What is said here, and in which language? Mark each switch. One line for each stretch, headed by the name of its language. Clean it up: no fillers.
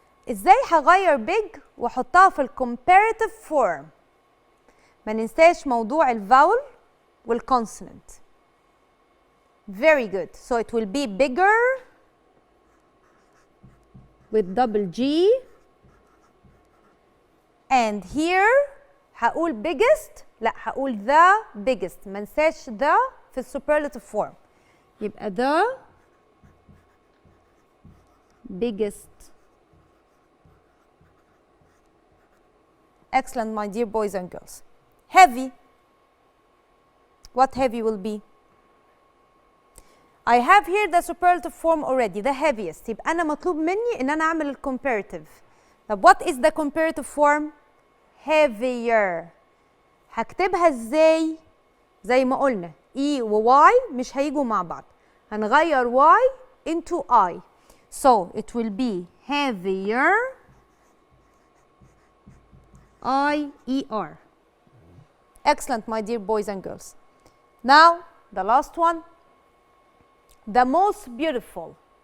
Arabic: ازاي هغير big واحطها في الcomparative form؟ ما ننساش موضوع الفاول والconsonant.
English: Very good. So it will be bigger with double G and here
Arabic: هقول
English: biggest؟
Arabic: لا هقول
English: the biggest.
Arabic: ما ننساش the في الsuperlative form. يبقى the
English: biggest. Excellent, my dear boys and girls. Heavy. What heavy will be? I have here the superlative form already, the heaviest.
Arabic: يبقى أنا مطلوب مني إن أنا أعمل ال comparative.
English: طب what is the comparative form? Heavier.
Arabic: هكتبها إزاي؟ زي ما قلنا E و Y مش هيجوا مع بعض. هنغير
English: Y into I. So it will be heavier. I-E-R. Excellent, my dear boys and girls. Now, the last one. The most beautiful.